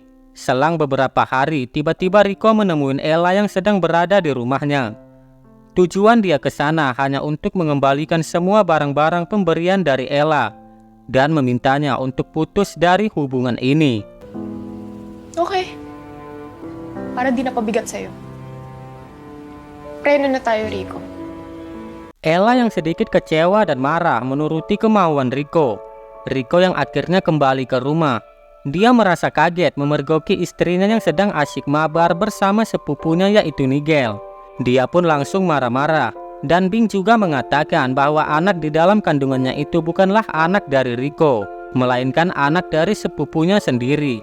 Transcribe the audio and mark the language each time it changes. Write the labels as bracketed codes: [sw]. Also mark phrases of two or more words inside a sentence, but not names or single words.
[id] Selang beberapa hari, tiba-tiba Rico menemui Ella yang sedang berada di rumahnya. Tujuan dia ke sana hanya untuk mengembalikan semua barang-barang pemberian dari Ella dan memintanya untuk putus dari hubungan ini. [tl] Okay. Para di na pabigat sa'yo. Preno na tayo, Rico. [id] Ella yang sedikit kecewa dan marah menuruti kemauan Rico. Rico yang akhirnya kembali ke rumah. Dia merasa kaget memergoki istrinya yang sedang asyik mabar bersama sepupunya yaitu Nigel. Dia pun langsung marah-marah. Dan Bing juga mengatakan bahwa anak di dalam kandungannya itu bukanlah anak dari Rico, melainkan anak dari sepupunya sendiri.